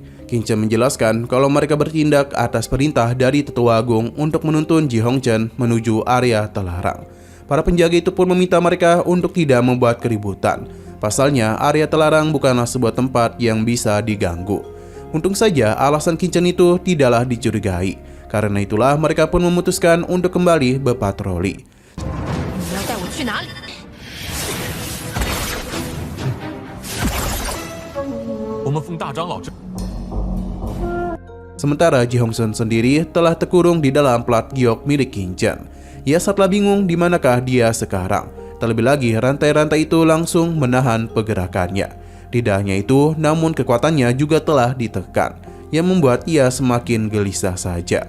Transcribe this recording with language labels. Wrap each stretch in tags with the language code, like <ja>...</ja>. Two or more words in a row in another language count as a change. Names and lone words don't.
<id>Qin-chan menjelaskan kalau mereka bertindak atas perintah dari Tetua Agung untuk menuntun Ji Hongchan menuju area terlarang. Para penjaga itu pun meminta mereka untuk tidak membuat keributan. Pasalnya area terlarang bukanlah sebuah tempat yang bisa diganggu. Untung saja alasan Qin-chan itu tidaklah dicurigai. Karena itulah mereka pun memutuskan untuk kembali berpatroli.</id> <zh>你要带我去哪里？我们奉大长老之。</zh> <id>Sementara Ji Hongchan sendiri telah terkurung di dalam plat giok milik Qin-chan. Ia saatlah bingung di manakah dia sekarang. Terlebih lagi rantai-rantai itu langsung menahan pergerakannya. Tidak hanya itu, namun kekuatannya juga telah ditekan, yang membuat ia semakin gelisah saja.</id>